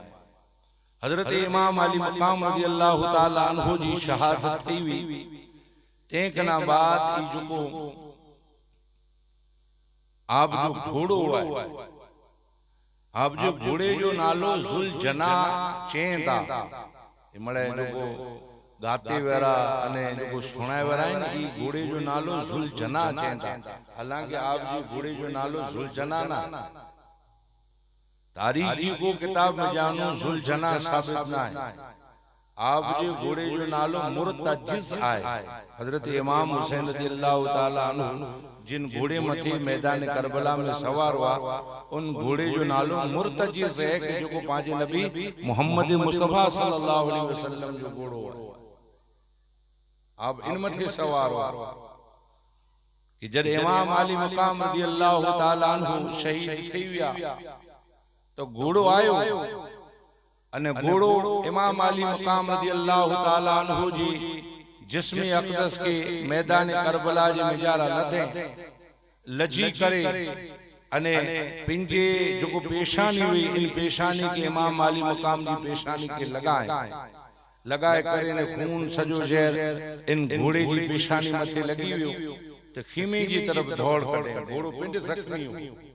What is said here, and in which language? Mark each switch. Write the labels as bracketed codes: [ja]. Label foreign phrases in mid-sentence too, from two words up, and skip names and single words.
[kfr] हजरत इमाम अली मकाम [ar] رضي الله تعالى عنه [kfr] जी शहादत थी हुई, तेकना बाद जो आप जो घोड़ो है, आप जो घोड़े जो नालो जुलजना चेंदा मळे जो गाते वेरा अने जो सुणाए वेरा है ना, ई घोड़े जो नालो जुलजना चेंदा। हालांकि आप जो घोड़े जो नालो जुलजना ना, तारीखी को किताब में जानो जुलजना साबित ना है। आप जो घोड़े जो नालो मुर्तजिज आए, हजरत इमाम हुसैन [ar] رضي الله تعالى عنه [kfr] जिन घोड़े मथे मैदान करबला में सवार हुआ, उन घोड़े जो नालो मुर्तजिज है कि जो को पांच नबी मोहम्मद मुस्तफा [ar] صلى الله عليه وسلم [kfr] जो घोड़ो है, आप इन मथे सवार हुआ कि जब इमाम अली मकाम [ar] رضي الله تعالى عنه [kfr] शहीद थी विया तो घोड़ो आयो अने घोड़ो इमाम अली मकाम [ar] رضي الله تعالى عنه [kfr] जी जिस्म अक़दस के मैदान करबला जे मिजारा लदे लजी करे अने पिंजे जो पेशानी हुई, इन पेशानी के इमाम अली मकाम जी पेशानी के लगाए करे ने खून सजो जहर इन घोड़े जी पेशानी मथे लगी हुई तो खीमे जी तरफ दौड़ कटे, घोड़ो पिंड जख्मी हो,